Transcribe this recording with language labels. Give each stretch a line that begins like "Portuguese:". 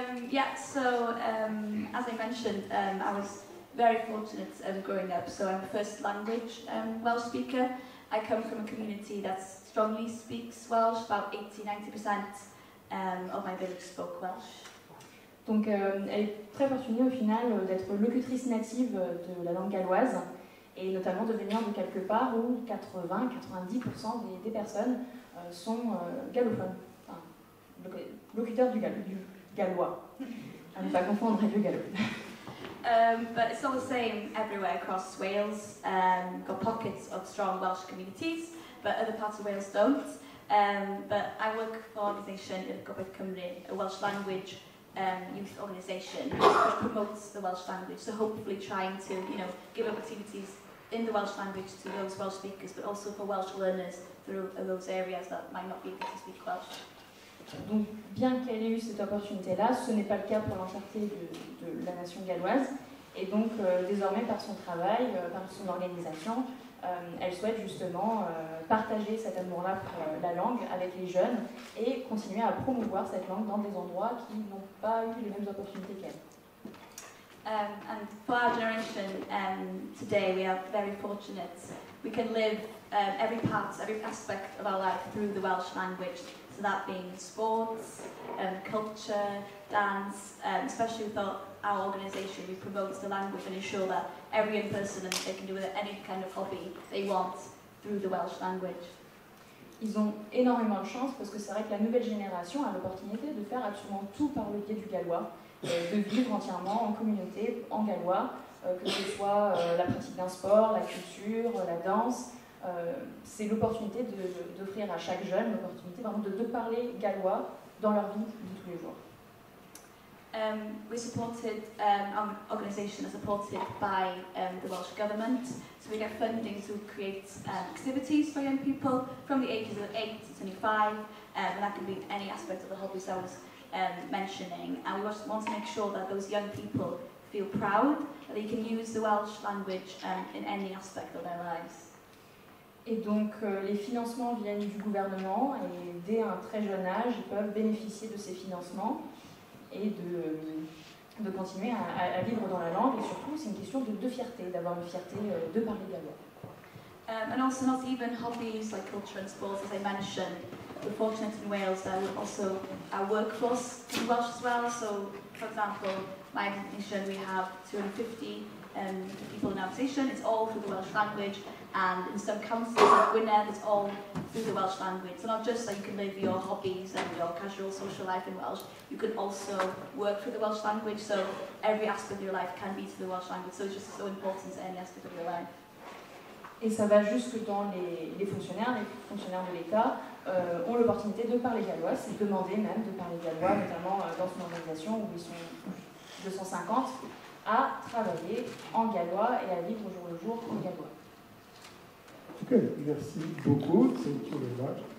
English: Yeah, so as I mentioned, I was very fortunate growing up, so I'm a first language Welsh speaker. I come from a community that strongly speaks Welsh, about 80-90% of my village spoke Welsh.
French: Donc elle est très fortunée au final d'être locutrice native de la langue galloise et notamment de venir de quelque part où 80-90% des personnes sont gallophones, enfin, locuteurs du gallois. À ne pas confondre avec le gallo.
English: But it's not the same everywhere across Wales. Got pockets of strong Welsh communities, but other parts of Wales don't. But I work for an organisation in Gobaith Cymru, a Welsh language youth organisation which promotes the Welsh language. So hopefully trying to, give opportunities in the Welsh language to those Welsh speakers, but also for Welsh learners through those areas that might not be able to speak Welsh.
French: Donc, bien qu'elle ait eu cette opportunité-là, ce n'est pas le cas pour l'entièreté de la nation galloise. Et donc, désormais, par son travail, par son organisation, elle souhaite justement partager cet amour-là pour la langue avec les jeunes et continuer à promouvoir cette langue dans des endroits qui n'ont pas eu les mêmes opportunités qu'elle.
English: And for our generation, today we are very fortunate. We can live every aspect of our life through the Welsh language. So that being sports, culture, dance, especially with our organisation, we promote the language and ensure that every young person they can do any kind of hobby they want through the Welsh language.
French: Ils ont énormément de chance parce que c'est vrai que la nouvelle génération a l'opportunité de faire absolument tout par le biais du gallois, de vivre entièrement en communauté, en gallois, que ce soit la pratique d'un sport, la culture, la danse. C'est l'opportunité d'offrir à chaque jeune l'opportunité de parler gallois dans leur vie de tous les jours.
English: We supported, our organisation is supported by the Welsh Government, so we get funding to create activities for young people from the ages of 8 to 25, and that can be any aspect of the hobbies I was mentioning. And we want to make sure that those young people feel proud that they can use the Welsh language in any aspect of their lives.
French: Et donc les financements viennent du gouvernement et dès un très jeune âge, ils peuvent bénéficier de ces financements et de continuer à vivre dans la langue. Et surtout, c'est une question de fierté, d'avoir une fierté de parler gallois.
English: And also not even hobbies like culture and sports, as I mentioned. We're fortunate in Wales that also our workforce is Welsh as well. So, for example, my organisation, we have 250 people in our organisation. It's all through the Welsh language, and in some councils like Gwynedd, it's all through the Welsh language. So not just that you can live your hobbies and your casual social life in Welsh, you can also work through the Welsh language. So every aspect of your life can be through the Welsh language. So it's just so important to any aspect of your life.
French: Et ça va jusque dans les fonctionnaires de l'État ont l'opportunité de parler gallois, c'est demandé même de parler gallois, notamment dans une organisation où ils sont 250 à travailler en gallois et à vivre au jour le jour en gallois.
English: Ok,
French: merci beaucoup,
English: thank you very much.